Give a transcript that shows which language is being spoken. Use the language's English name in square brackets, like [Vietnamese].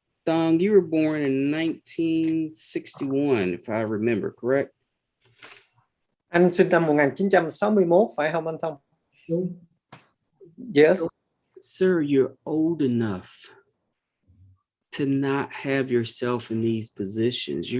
[English] Thong, you were born in 1961, if I remember correct. [Vietnamese] Anh sinh năm 1961 phải không anh Thông? Đúng. [English] Yes. Sir, you're old enough to not have yourself in these positions.